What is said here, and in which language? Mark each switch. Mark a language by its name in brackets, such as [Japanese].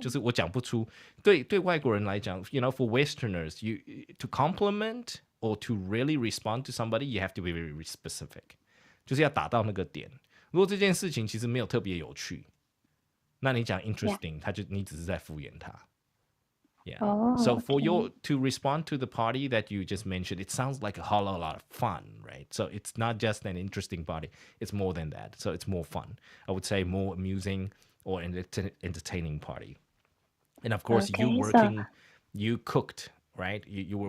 [Chinese] 就是我讲不出，对外国人来讲， [English] for Westerners, you to compliment or to really respond to somebody, you have to be very specific， [Chinese] 就是要打到那个点。如果这件事情其实没有特别有趣，那你讲 [English] Yeah. [Chinese] interesting，你只是在敷衍他。 [English] Yeah. Oh, So for okay. to respond to the party that you just mentioned, it sounds like a whole lot of fun, right? So it's not just an interesting party; it's more than that. So it's more fun. I would say more amusing or an entertaining party. And of course, Okay. So you cooked, right? You were